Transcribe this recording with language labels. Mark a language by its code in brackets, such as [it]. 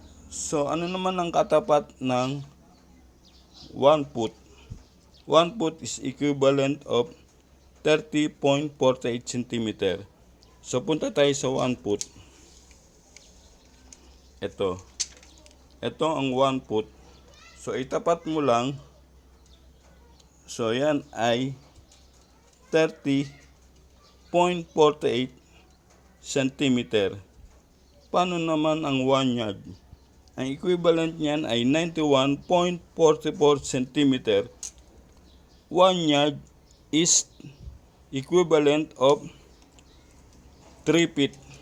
[tl] So, ano naman ang katapat ng 1 foot? [en] 1 foot is equivalent of 30.48 cm. [tl] So, punta tayo sa 1 foot. Ito ang 1 foot. So, itapat mo lang. So, yan ay 30.48 cm. Paano naman ang 1 yard? Ang equivalent niyan ay 91.44 cm. [en] 1 yard is equivalent of 3 feet.